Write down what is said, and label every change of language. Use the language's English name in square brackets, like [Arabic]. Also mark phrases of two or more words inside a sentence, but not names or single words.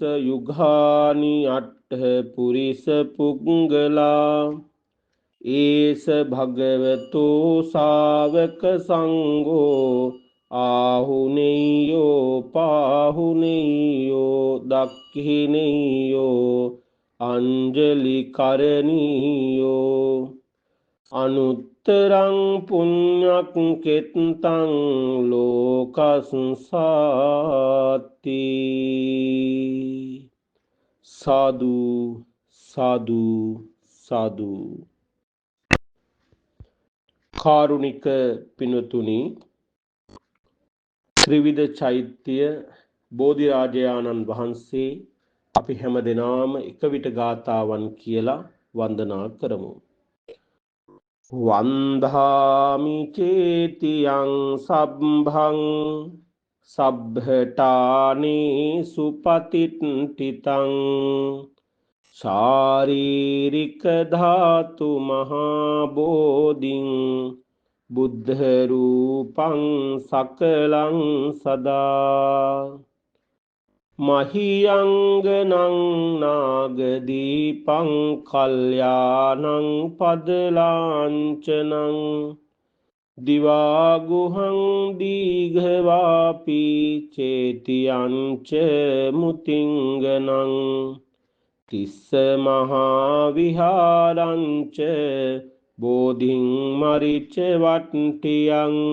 [Pali] යුගානි අට්ඨ පුරිස පුංගලා ඒස භගවතෝ ශාවක සංඝෝ ආහුනේයෝ පාහුනේයෝ දක්ඛිනේයෝ අංජලි කරණීයෝ අනුත්තරං පුඤ්ඤක් කෙත්තං ලෝකස්සාති සාදු සාදු සාදු [Sinhala] කාරුණික පිනතුනි ත්‍රිවිධ චෛත්‍ය බෝධිරාජයාණන් වහන්සේ අපි හැම දෙනාම එක විට ගාථාවන් කියලා වන්දනා කරමු. [Pali] වන්දාමි චේතියං සබ්භං සබ්බඨානේ සුපතිට්ඨිතං ශාරීරික ධාතු මහා බෝධින් බුද්ධ රූපං සකලං සදා මහියංගනං නාගදීපං කල්යාණං පදලාංචනං දිවාගුහං දීඝවාපි චේතියංච මුතිංගනං තිස්ස මහා විහාරංච බෝධින් මරිච වට්ටියං